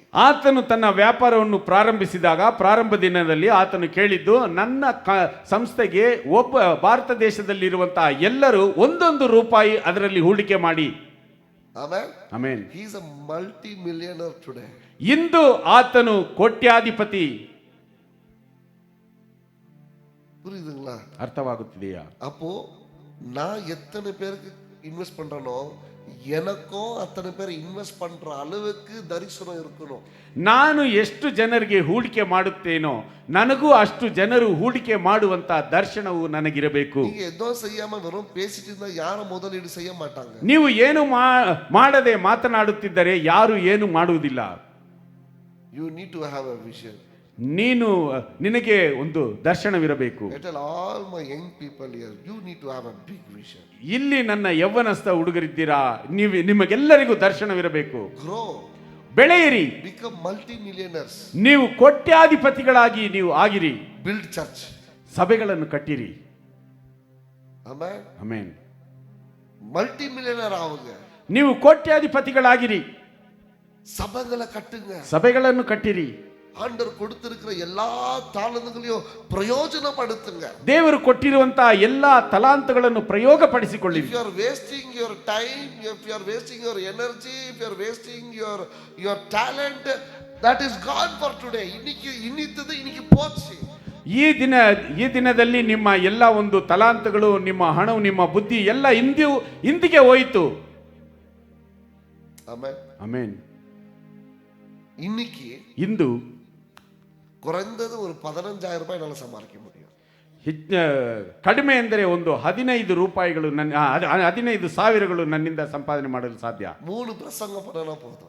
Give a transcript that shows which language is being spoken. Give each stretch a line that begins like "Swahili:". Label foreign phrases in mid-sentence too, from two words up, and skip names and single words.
Kannada: ಆತನು ತನ್ನ ವ್ಯಾಪಾರವನ್ನು ಪ್ರಾರಂಭಿಸಿದಾಗ ಪ್ರಾರಂಭ ದಿನದಲ್ಲಿ ಆತನು ಕೇಳಿದ್ದು, ನನ್ನ ಸಂಸ್ಥೆಗೆ ಒಬ್ಬ ಭಾರತ ದೇಶದಲ್ಲಿರುವಂತಹ ಎಲ್ಲರೂ ₹1 ಅದರಲ್ಲಿ ಹೂಡಿಕೆ ಮಾಡಿ.
Tamil: ஆமென்.
Kannada: ಆಮೆನ್.
English: He is a multi-millionaire today.
Kannada: ಇಂದು ಆತನು ಕೋಟ್ಯಾಧಿಪತಿ.
Tamil: புரியுதுங்களா?
Kannada: ಅರ್ಥವಾಗುತ್ತಿದೆಯಾ?
Tamil: அப்போ நான் எத்தனை பேருக்கு இன்வெஸ்ட் பண்றனோ எனக்கும் அத்தனை பேர் இன்வெஸ்ட் பண்ற அளவுக்கு தரிசனம் இருக்கணும்.
Kannada: ನಾನು ಎಷ್ಟು ಜನರಿಗೆ ಹೂಡಿಕೆ ಮಾಡುತ್ತೇನೋ ನನಗೂ ಅಷ್ಟು ಜನರು ಹೂಡಿಕೆ ಮಾಡುವಂತ ದರ್ಶನವು ನನಗಿರಬೇಕು.
Tamil: நீங்க எதுவும் செய்யாம வெறும் பேசிட்டு இருந்தா யாரும் முதலீடு செய்ய மாட்டாங்க.
Kannada: ನೀವು ಏನು ಮಾಡದೆ ಮಾತನಾಡುತ್ತಿದ್ದರೆ ಯಾರು ಏನು ಮಾಡುವುದಿಲ್ಲ.
English: You need to have a vision.
Kannada: ನಿನಗೆ ಒಂದು ದರ್ಶನವಿರಬೇಕು.
English: I tell all my young people here, you need to have a big vision.
Kannada: ಇಲ್ಲಿ ನನ್ನ ಯೌವನಸ್ಥ ಹುಡುಗರಿದ್ದೀರಾ, ನಿಮಗೆಲ್ಲರಿಗೂ ದರ್ಶನವಿರಬೇಕು.
English: Grow.
Kannada: ಬೆಳೆಯಿರಿ.
English: Become multi-millionaires.
Kannada: ನೀವು ಕೋಟ್ಯಾಧಿಪತಿಗಳಾಗಿ ನೀವು ಆಗಿರಿ.
English: Build church.
Kannada: ಸಭೆಗಳನ್ನು ಕಟ್ಟಿರಿ.
English: Amen.
Kannada: ಆಮೆನ್.
Tamil: multi-millionaire ஆவுங்க.
Kannada: ನೀವು ಕೋಟ್ಯಾಧಿಪತಿಗಳಾಗಿರಿ.
Tamil: சபைகளை கட்டுங்க.
Kannada: ಸಭೆಗಳನ್ನು ಕಟ್ಟಿರಿ.
Tamil: ஆண்டவர் கொடுத்திருக்கிற எல்லா தாளந்துகளையும் பிரயோஜனப்படுத்துங்க.
Kannada: ದೇವರು ಕೊಟ್ಟಿರುವಂತಹ ಎಲ್ಲಾ ತಲಾಂತಗಳನ್ನು ಪ್ರಯೋಗಪಡಿಸಿಕೊಳ್ಳಿ.
English: If you are wasting your time, if you are wasting your energy, if you are wasting your talent, that is gone for today.
Tamil: இன்னைக்கு போச்சு.
Kannada: ಈ ದಿನದಲ್ಲಿ ನಿಮ್ಮ ಎಲ್ಲ ಒಂದು ತಲಾಂತಗಳು, ನಿಮ್ಮ ಹಣವು, ನಿಮ್ಮ ಬುದ್ಧಿ ಎಲ್ಲ ಇಂದಿಗೆ ಹೋಯಿತು. ಆಮೆನ್. ಆಮೆನ್.
Tamil: இன்னைக்கு
Kannada: ಇಂದು
Tamil: குறைந்தது ஒரு ₹15,000 என்னால சம்பாதிக்க முடியும்.
Kannada: ಕಡಿಮೆ ಎಂದರೆ ಒಂದು ₹15 15,000 ನನ್ನಿಂದ ಸಂಪಾದನೆ ಮಾಡಲು ಸಾಧ್ಯ.
Tamil: 3 பிரசங்கம் பண்ணனா போதும்.